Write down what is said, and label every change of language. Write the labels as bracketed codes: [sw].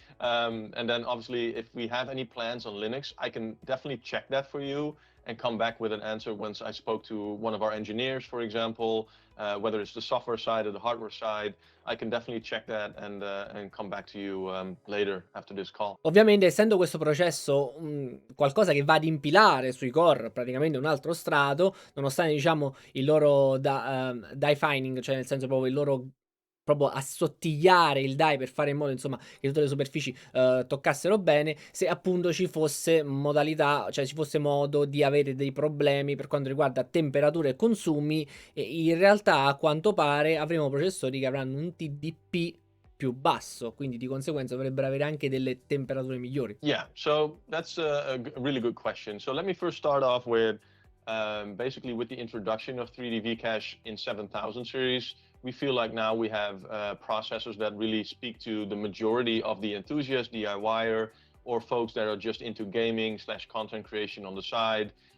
[en] And then obviously, if we have any plans on Linux, I can definitely check that for you and come back with an answer once I spoke to one of our engineers, for example, whether it's the software side or the hardware side. I can definitely check that and come back to you later after this call. [it] Ovviamente, essendo questo processo qualcosa che va ad impilare sui core praticamente un altro strato, nonostante diciamo il loro die-fining, cioè nel senso proprio il loro proprio assottigliare il die per fare in modo insomma che tutte le superfici toccassero bene, se appunto ci fosse modalità, cioè ci fosse modo di avere dei problemi per quanto riguarda temperature e consumi, e in realtà a quanto pare avremo processori che avranno un TDP più basso, quindi di conseguenza dovrebbero avere anche delle temperature migliori. [en] Yeah, so that's a really good question. So let me first start off with basically with the introduction of 3D V-Cache in 7000 series. We feel like now we have processors that really speak to the majority of the enthusiast, DIYer, or folks that are just into gaming / content creation on the side.